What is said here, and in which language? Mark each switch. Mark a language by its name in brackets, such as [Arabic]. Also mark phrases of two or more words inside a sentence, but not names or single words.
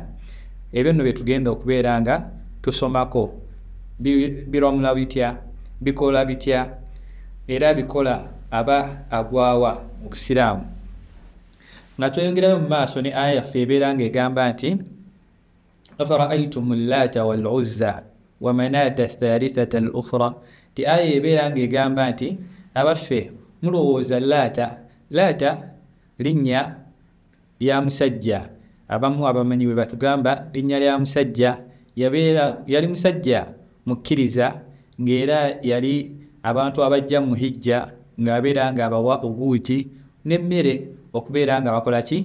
[Ganda] Ebyo nno bye tugenda okubeera nga tusomako. Biramula bitya? Bikola bitya? Era bikola aba agwawa mu Busiraamu. Nga tweyongerayo mu maaso ne aya yaffe ebeera ng'egamba nti [Arabic] أفرأيتم اللات والعزى ومناة الثالثة الأخرى. [Ganda] Ti aya ebeera ng'egamba nti abaffe mulowooza laata linnya lya musajja. Abamu abamanyi bwe batugamba linnya lya musajja, yali musajja mukkiriza ng'era yali abantu abajja mu hijja ng'abeera ng'abawa obuuti n'emmere okubeera nga bakola ki?